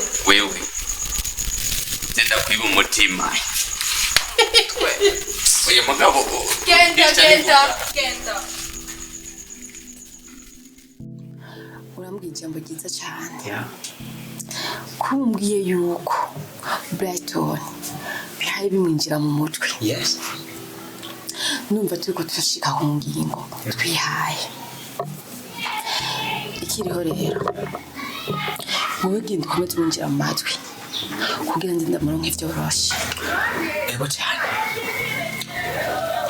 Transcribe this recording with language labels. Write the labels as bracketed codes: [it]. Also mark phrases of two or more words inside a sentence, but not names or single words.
[rn] wewe genda kwiba umutima uyu mugabo genda urambwiye ijambo ryiza cyane kumbwiye yuko Brighton bihaye bimwinjira mu mutwe Yes. numva turiko turashika ku ngingo twihaye ikiriho rero wowe genda ukomeze winjira mu matwi kugira ngo ndamuronke vyoroshe Ego cyane.